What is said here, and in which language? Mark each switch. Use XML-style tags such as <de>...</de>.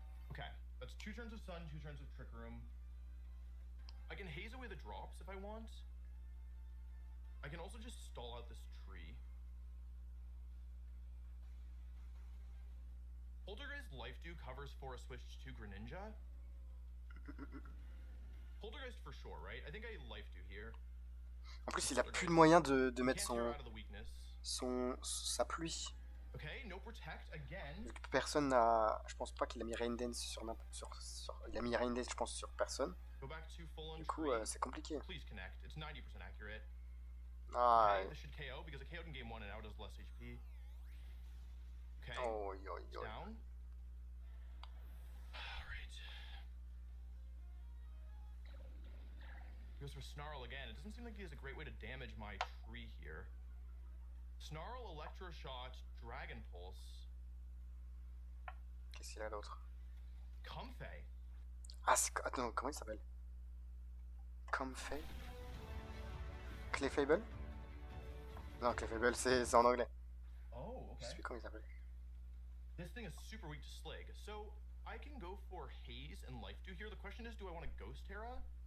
<en>Okay, that's 2 turns of Sun, 2 turns of Trick Room. I can haze away the drops if I want. I can also just stall out this tree. Poltergeist Life Dew covers for a switch to Greninja. Poltergeist for sure, right? I think I Life Dew here.</en> <fr>En plus, il a plus de moyen de mettre sa pluie.</fr> <en>Okay, no protect again.</en> <fr>Vu que personne n'a... Je pense pas qu'il a mis Rain Dance sur... Il a mis Rain Dance, je pense, sur personne. Du coup, c'est compliqué.</fr> <en>Please connect. It's 90% accurate. Ah, okay, this should KO because it KO'd in game 1 and now it does less HP. Okay. Oh, down. Alright. He goes for Snarl again. It doesn't seem like he has a great way to damage my tree here. Snarl, Electroshot, Dragon Pulse.</en> <fr>Qu'est-ce qu'il a l'autre? Comfey. Ah, attends, comment il s'appelle? Comfey? Clefable? Non, Clefable, c'est en anglais.</fr> <en>Oh, okay.</en> <fr>Je sais comment il s'appelle.</fr> <en>This thing is super weak to Slag. So, I can go for Haze and Life Dew here. The question is, do I want to Ghost Terra?</en>